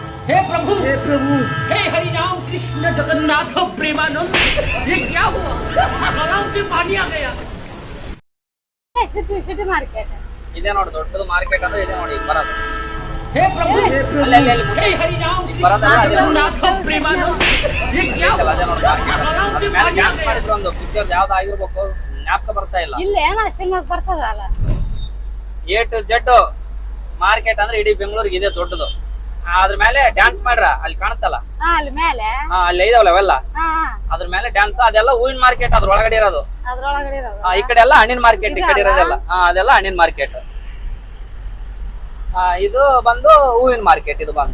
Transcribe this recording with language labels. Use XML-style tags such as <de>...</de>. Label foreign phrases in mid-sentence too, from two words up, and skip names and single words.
<hi>हे प्रभु हे हरि राम कृष्ण जगन्नाथ प्रेमानंद, ये क्या हुआ? गलाव में पानी आ गया।</hi> <kn>ಸಿಟಿ ಮಾರ್ಕೆಟ್ ಇದೆ ನೋಡಿ, ದೊಡ್ಡದು ಮಾರ್ಕೆಟ್ ಅಂದ್ರೆ ಇದೆ ನೋಡಿ ಬರೋದು.</kn> <hi>हे प्रभु हे हरि राम कृष्ण जगन्नाथ प्रेमानंद, ये क्या हुआ?</hi> <kn>ಅದೇ ನೋಡಿ ಮಾರ್ಕೆಟ್.</kn> <hi>गलाव में</hi> <kn>ಮೇಲೆ</kn> <hi>पानी आ</hi> <kn>ಡ್ಯಾನ್ಸ್</kn> <hi>गया।</hi> <kn>ಮಾಡಿದ್ರು ಒಂದು ಪಿಕ್ಚರ್ ಯಾವ್ದು ಆಗಿರ್ಬೇಕು, ಜ್ಞಾಪಕ ಬರ್ತಾ ಇಲ್ಲ. ಇಲ್ಲ ಏನ ಸಿನಿಮಾಗ್ ಬರ್ತದಲ್ಲ.</kn> <en>A to Z</en> <kn>ಮಾರ್ಕೆಟ್ ಅಂದ್ರೆ ಇಡೀ ಬೆಂಗಳೂರಿಗೆ ಇದೆ ದೊಡ್ಡದು. ಅದ್ರ ಮೇಲೆ ಡ್ಯಾನ್ಸ್ ಮಾಡ್ರ ಅಲ್ಲಿ ಕಾಣುತ್ತಲ್ಲ, ಅಲ್ಲಿ ಮೇಲೆ ಅಲ್ಲಿ ಇದಾವಲ್ಲ ಅವೆಲ್ಲ, ಹಾ ಅದ್ರ ಮೇಲೆ ಡ್ಯಾನ್ಸ್. ಅದೆಲ್ಲ ಹೂವಿನ ಮಾರ್ಕೆಟ್ ಅದ್ರ ಒಳಗಡೆ ಇರೋದು. ಅದ್ರೊಳಗಡೆ ಇರೋದು. ಈ ಕಡೆ ಎಲ್ಲ ಹಣ್ಣಿನ ಮಾರ್ಕೆಟ್, ಈ ಕಡೆ ಇರೋದೆಲ್ಲ ಅದೆಲ್ಲ ಹಣ್ಣಿನ ಮಾರ್ಕೆಟ್. ಇದು ಬಂದು ಹೂವಿನ ಮಾರ್ಕೆಟ್. ಇದು ಬಂದು</kn>